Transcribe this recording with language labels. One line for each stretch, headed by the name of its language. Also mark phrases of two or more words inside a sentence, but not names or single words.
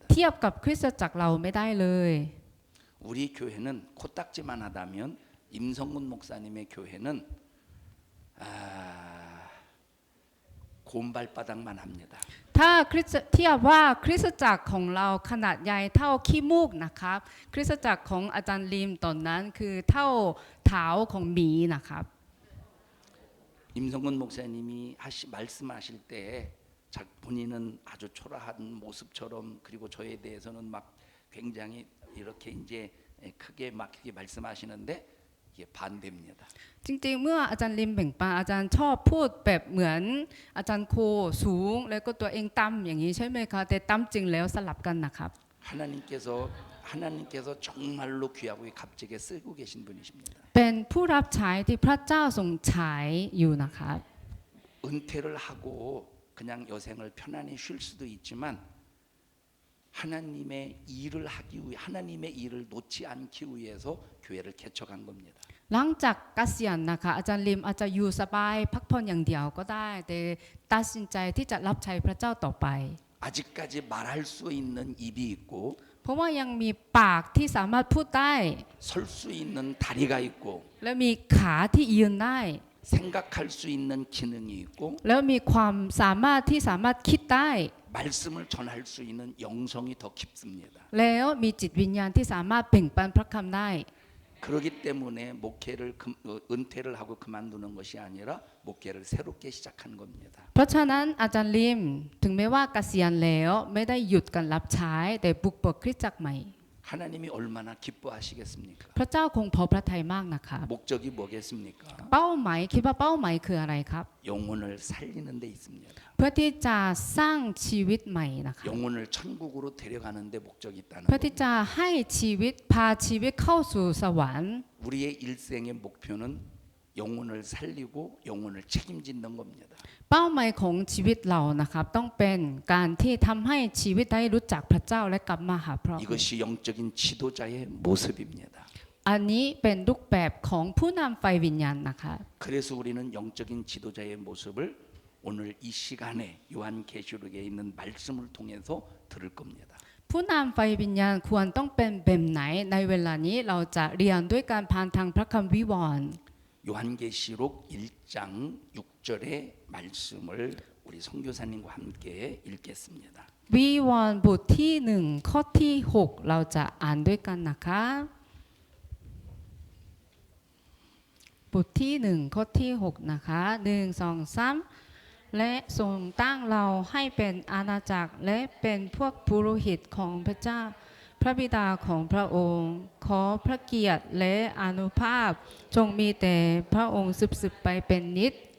Thai: เทียบกับคริสตจักรเราไม่ได้เลย
Korean: 우리 교회는 코딱지만 하다면 임성군 목사님의 교회는 곰발바닥만 합니다.
Thai: ถ้าเทียบว่าคริสตจักรของเราขนาดใหญ่เท่าขี้มูกนะครับคริสตจักรของอาจารย์ลิมตอนนั้นคือเท่าเท้าของหมีนะครับ
Korean: 임성근 목사님이 말씀하실 때 본인은 아주 초라한 모습처럼 그리고 저에 대해서는 막 굉장히 이렇게 이제 크게 막히게 말씀하시는데 이게 반대입니다.
Thai: จริงๆเมื่ออาจารย์ลิมแบ่งปันอาจารย์ชอบพูดแบบเหมือนอาจารย์โคสูงแล้วก็ตัวเองต่ำอย่างนี้ใช่ไหมคะแต่ต่ำจริงแล้วสลับกันนะครับ
Korean: 하나님께서 정말로 귀하고 값지게 쓰고 계신 분이십니다.
Thai: เป็นผู้รับใช้ที่พระเจ้าทรงใช้อยู่นะครับ
Korean: 은퇴를 하고 그냥 여생을 편안히 쉴 수도 있지만 하나님의 일을 하기 위해 하나님의 일을 놓지 않기 위해서 교회를 개척한 겁니다.
Thai: หลังจากเกษียณนะคะอาจารย์ลิมอาจจะอยู่สบายพักผ่อนอย่างเดียวก็ได้แต่ตัดสินใจที่จะรับใช้พระเจ้าต่อไป
Korean: 아직까지 말할 수 있는 입이 있고
Thai: เพราะว่ายังมีปากที่สามารถพูดได้
Korean: 설 수 있는 다리가 있고
Thai: และมีขาที่ยืนได้
Korean: 생각할 수 있는 기능이 있고
Thai: แล้วมีความสามารถที่สามารถคิดได้
Korean: 말씀을 전할 수 있는 영성이 더 깊습니다.
Thai: แล้วมีจิตวิญญาณที่สามารถเบ่งปันพระคำได้
Korean: 그렇기 때문에 목회를 은퇴를 하고 그만두는 것이 아니라 목회를 새롭게 시작한 겁니다.
Thai: เพราะฉะนั้นอาจารย์ลิมถึงแม้ว่าเกษียณแล้วไม่ได้หยุดการรับใช้แต่บุกเบิกคริสตจักรใหม่
Korean: 하나님이 얼마나 기뻐하시겠습니까?
Thai: พระเจ้าคงพอพระทัยมากนะคะ
Korean: 목적이 뭐겠습니까?
Thai: เป้าหมายคิดว่าเป้าหมายคืออะไรครับ
Korean: 영혼을 살리는 데 있습니다.
Thai: เพื่อที่จะสร้างชีวิตใหม่นะคะ
Korean: 영혼을 천국으로 데려가는 데 목적이 있다는
Thai: เพื่อที่
Korean: 겁니다.
Thai: จะให้ชีวิตพาชีวิตเข้าสู่สวรรค์
Korean: 우리의 일생의 목표는 영혼을 살리고 영혼을 책임지는 겁니다.
Thai: เป้าหมายของชีวิตเรานะครับต้องเป็นการที่ทำให้ชีวิตได้รู้จักพระเจ้าและกลับมาหาพระองค์
Korean: 이것이 영적인 지도자의 모습입니다.
Thai: อันนี้เป็นรูปแบบของผู้นำไฟวิญญาณนะคะ
Korean: 그래서 우리는 영적인 지도자의 모습을 오늘 이 시간에 요한계시록에 있는 말씀을 통해서 들을 겁니다.
Thai: ผู้นำไฟวิญญาณควรต้องเป็นแบบไหนในเวลานี้เราจะเรียนด้วยการผ่านทางพระคำวิวรณ์
Korean: 요한계시록 1장 6절의 말씀을 우리 선교사님과 함께 읽겠습니다.
Thai: วิวรณ์บทที่1ข้อที่6เราจะอ่านด้วยกันนะคะบทที่1ข้อที่6นะคะ1 2 3และทรงตั้งเราให้เป็นอาณาจักรและเป็นพวกปุโรหิตของพระเจ้าพระบิดาของพระองค์ขอพระเกียรติและอานุภาพจงมีแต่พระองค์สืบไปเป็นนิจ